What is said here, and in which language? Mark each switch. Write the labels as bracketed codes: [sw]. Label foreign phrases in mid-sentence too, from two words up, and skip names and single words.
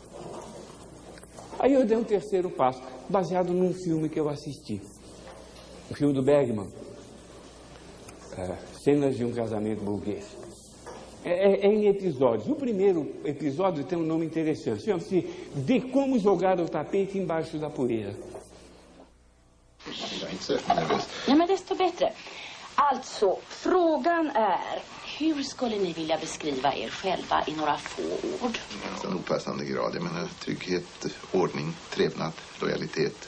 [pt] Aí eu dei um terceiro passo, baseado num filme que eu assisti. O filme do Bergman, Cenas de um Casamento Burguês. É em episódios. O primeiro episódio tem um nome interessante. Chama-se De Como Jogar o Tapete Embaixo da Poeira. [sv] Jag är inte så nervös. Ja, men desto bättre. Alltså, frågan är, hur skulle ni vilja beskriva er själva i några få ord? En opassande grad. Jag menar, trygghet, ordning, trevnad, lojalitet.